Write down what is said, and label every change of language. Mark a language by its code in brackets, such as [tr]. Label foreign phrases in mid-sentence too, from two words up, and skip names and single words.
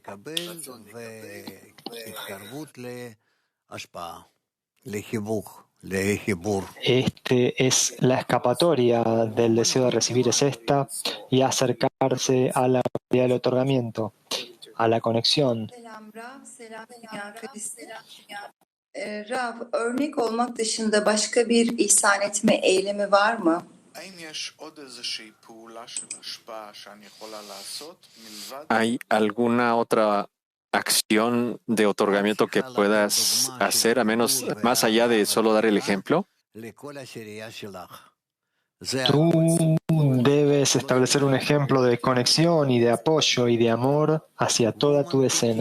[es] Este es la escapatoria del deseo de recibir, es esta, y acercarse a la realidad del otorgamiento, a la conexión. [tr] Rav, örnek olmak dışında başka bir ihsan etme eylemi var mı? [es] ¿Hay alguna otra acción de otorgamiento que puedas hacer, a menos más allá de solo dar el ejemplo? Tú debes establecer un ejemplo de conexión y de apoyo y de amor hacia toda tu decena.